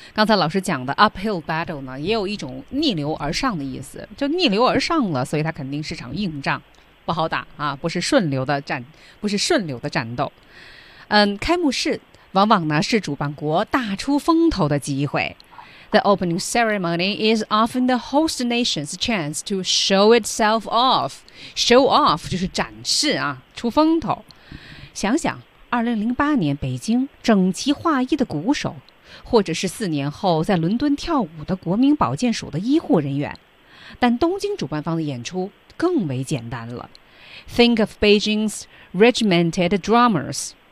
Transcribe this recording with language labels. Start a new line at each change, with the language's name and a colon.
Chinese: 刚才老师讲的 uphill battle 呢也有一种逆流而上的意思，就逆流而上了，所以它肯定是场硬仗，不好打啊，不是顺流的战斗。开幕式。往往呢是主办国大出风头的机会。
English: The opening ceremony is often the host nation's chance to show itself off.
Chinese: Show off 就是展示啊，出风头。想想2008年北京整齐划一的鼓手，或者是四年后在伦敦跳舞的国民保健署的医护人员。但东京主办方的演出更为简单了。
English: Think of Beijing's regimented drummers.